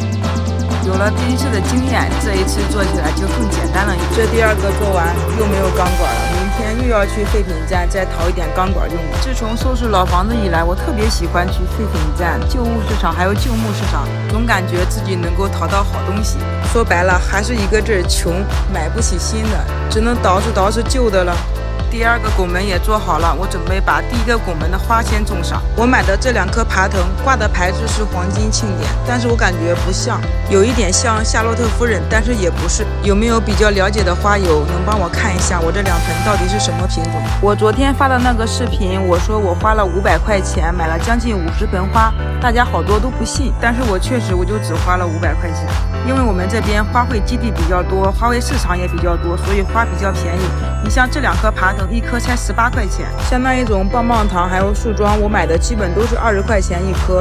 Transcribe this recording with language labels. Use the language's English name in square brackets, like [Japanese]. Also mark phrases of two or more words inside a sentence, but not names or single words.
[Chinese] 有了第一次的經驗，這一次做起來就更簡單了。這第2個做完又沒有鋼管了，明天又要去廢品站再淘一點鋼管用。自從收拾老房子以來，我特別喜歡去廢品站、舊物市場還有舊木市場，總感覺自己能夠淘到好東西。說白了還是一個字，窮，買不起新的，只能捯饬舊的了。第2個拱門也做好了，我準備把第1個拱門的花先種上。我買的這2棵爬藤掛的牌子是黃金慶典，但是我感覺不像，有一點像夏洛特夫人，但是也不是。有沒有比較了解的花友能幫我看一下我這2盆到底是什麼品種？我昨天發的那個視頻，我說我花了500塊錢買了將近50盆花，大家好多都不信，但是我確實我就只花了500塊錢，因為我們這邊花卉基地比較多，花卉市場也比較多，所以花比較便宜。你像這2棵爬藤1顆才18塊錢，像那一種棒棒糖還有樹樁，我買的基本都是20塊錢1顆。